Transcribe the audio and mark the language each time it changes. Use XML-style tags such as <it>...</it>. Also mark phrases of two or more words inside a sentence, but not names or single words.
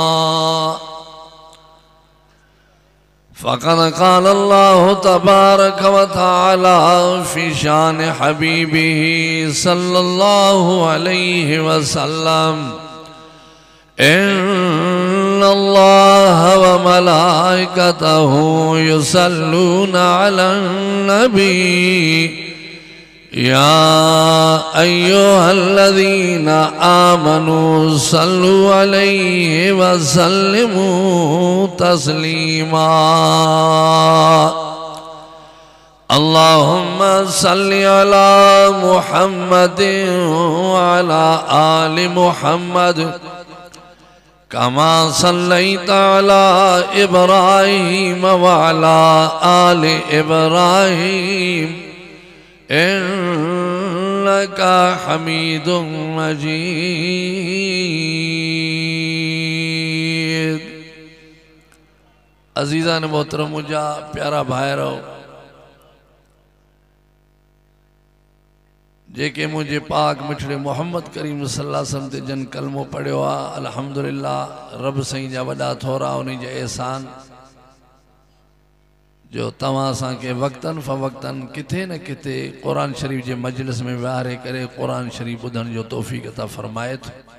<ar>فقد قال الله تبارك وتعالى في شأن حبيبه صلى الله عليه وسلم إن الله وملائكته يصلون على النبي يا أيها الذين آمنوا صلوا عليه وسلموا تسليما. اللهم صل على محمد وعلى آل محمد كما صليت على إبراهيم وعلى آل إبراهيم إنك حميد مجيد.</ar> <sd>अजीज़ान मोहतरम, मुझा प्यारा भाइरो जेके मुझे पाक मिठड़े मोहम्मद करीम</sd> <ar>صلى الله عليه وسلم</ar> <sd>ते जन कलमो पढ़ियो आ, अल्हम्दुलिल्लाह रब साईं जा वॾा थोरा उन्हीं जे एहसान जो तव्हां असांखे वक्तन फ़वक्तन किथे न किथे क़ुरान शरीफ जे मजलिस में विहारे करे क़ुरान शरीफ ॿुधण जो तौफ़ीक़ अता फ़रमाए थो।</sd>